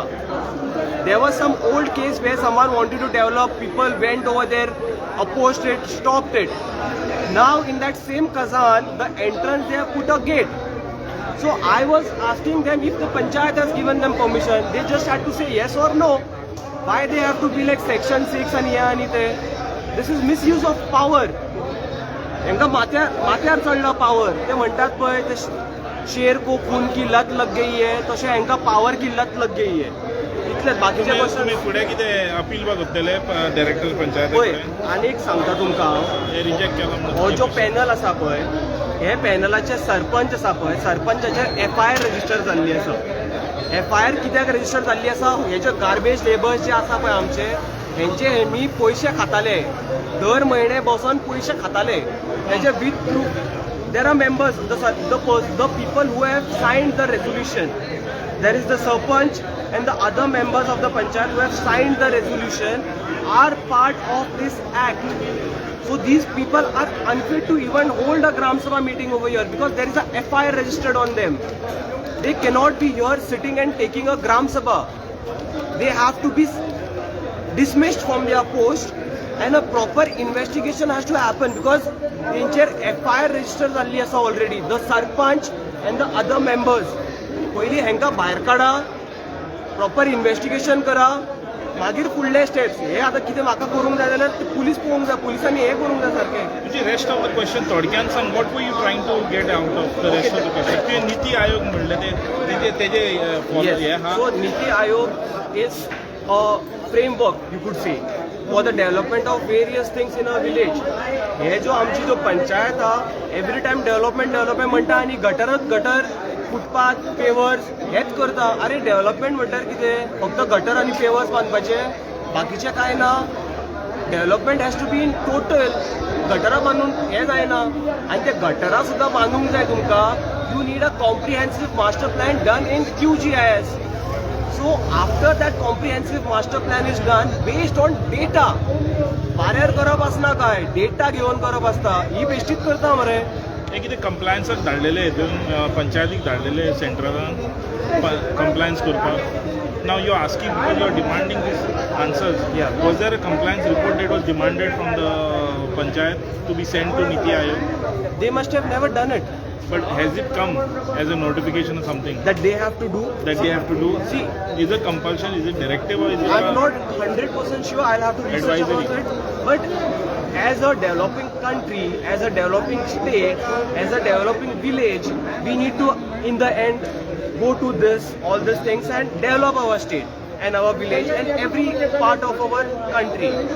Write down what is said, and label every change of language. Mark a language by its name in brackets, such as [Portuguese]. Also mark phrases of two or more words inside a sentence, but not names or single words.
[English] There was some old case where someone wanted to develop, people went over there, opposed it, stopped it. Now in that same Khazan, the entrance they have put a gate. So I was asking them if the panchayat has given them permission. They just had to say yes or no. Why they have to be like section 6 and here and there? This is misuse of power. [Konkani] एंका माथ्यार चढला पावर. ते म्हणतात पळय ते [Hindi] शेर को खून की लत लग गई है, [Konkani] तशें एंका [Hindi] पावर की लत लग गई है. [Konkani] इतलेच बाकीचे क्वेश्चन. तुम्ही पुढे कितें अपील करतले डायरेक्टर पंचायत पळय आनी एक सांगता तुमकां, हे रिजेक्ट केला. हो जो पॅनल आसा पळय, हे पॅनलाचे सरपंच आसा पळय, सरपंचाचेर FIR रजिस्टर जाल्ली आसा. FIR कित्याक रजिस्टर जाल्ली आसा? हे जे [English] garbage labours [Konkani] जे आसा पळय आमचे, हेंचे मी पैसे खाताले, दर म्हयने बसून पैसे खाताले. हेजे [English] with proof. there are members, the people who have signed the resolution. There is the sarpanch and the other members of the panchayat who have signed the resolution are part of this act. So these people are unfit to even hold a Gram Sabha meeting over here because there is a FIR registered on them. They cannot be here sitting and taking a Gram Sabha. They have to be dismissed from their post and a proper investigation has to happen because [Konkani] त्यांचेर FIR register जाल्ली आसा [English] already. The sarpanch and the other members. [Konkani] पयली हेंका भायर काडा, [English] proper investigation [Konkani] करा, मागीर फुडले स्टेप्स. हे आता कितें म्हाका करूंक जाय जाल्यार पुलीस पळोवंक जाय, पुलिसांनी हे करूंक जाय सारकें. तुजी [English] rest of the question [Konkani] थोडक्यान सांग. [English] What were you trying to get out of the rest of the question? [Konkani] तुवें नीती आयोग म्हणले तेजे फॉलो हे हा. [English] So NITI Aayog is a framework you could say for the development of various things in a village. [Konkani] हे जो आमची जो पंचायत हा, [English] every time development [Konkani] म्हणटा आनी गटर [English] footpath pavers [Konkani] हेच करता. अरे डेव्हलपमेंट म्हणल्यार कितें? फक्त गटर आनी पेवर्स बांदपाचे, बाकीचे काय ना. [English] Development has to be in total. [Konkani] गटरां बांदून हें जायना. आनी ते गटरां सुद्दां बांदूंक जाय तुमकां. [English] You need a comprehensive master plan done in QGIS. So after that comprehensive master plan is done based on data. [Konkani] पाऱ्यार करप आसना काय, डेटा घेवन करप आसता. ही बेश्टीच करता मरे. हे कितें कंप्लायन्साक धाडलेले हितून पंचायतीक धाडलेले सेंट्रलान कंप्लायन्स करपाक. [English] Now you asking because you are demanding these answers. Was there a compliance report that was demanded from the panchayat to be send to NITI Aayog? They must have never done it. But has it come as a notification or something? That they have to do? That they have to do? See, is it compulsion, is it directive or is it I'm not 100% sure. I'll have to research about it. But as a developing country, as a developing state, as a developing village, we need to, in the end, go to all these things and develop our state and our village and every part of our country.